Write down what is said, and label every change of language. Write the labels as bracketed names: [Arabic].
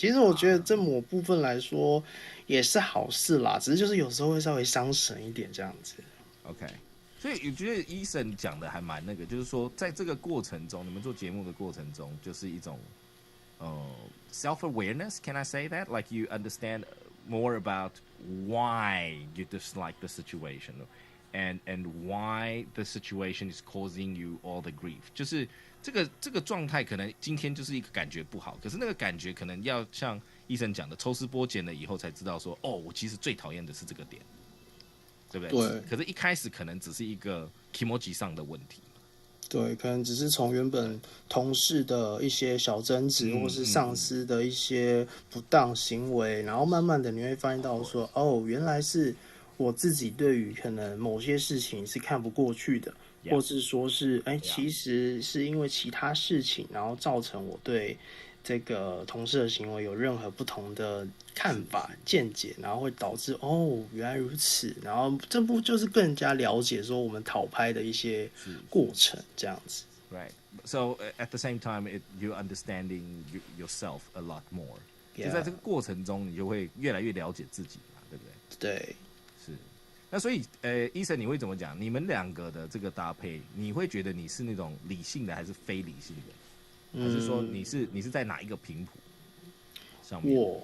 [Chinese] 其实我觉得这某部分来说也是好事啦，只是就是有时候会稍微伤神一点这样子。 OK， 所以我觉得医生讲的还蛮那个，就是说在这个过程中，你们做节目的过程中，就是一种self-awareness, can I say that? [English] Like you understand more about why you dislike the situation and why the situation is causing you all the grief. [Chinese] 就是这个状态可能今天就是一个感觉不好，可是那个感觉可能要像医生讲的抽丝剥茧了以后才知道说，我其实最讨厌的是这个点，对不对？对。可是一开始可能只是一个 kimoji 上的问题。对，可能只是从原本同事的一些小争执，或是上司的一些不当行为，然后慢慢的你会发现到说，原来是我自己对于可能某些事情是看不过去的，或是说是其实是因为其他事情，然后造成我对这个同事的行为有任何不同的看法见解，然后会导致原来如此，然后这不就是更加了解说我们讨拍的一些过程这样子。 [English] Right. So at the same time, you're understanding yourself a lot more. [Chinese] 就在这个过程中，你就会越来越了解自己嘛，对不对？对，是。那所以医生你会怎么讲？你们两个的这个搭配，你会觉得你是那种理性的还是非理性的？还是说你是在哪一个频谱上面？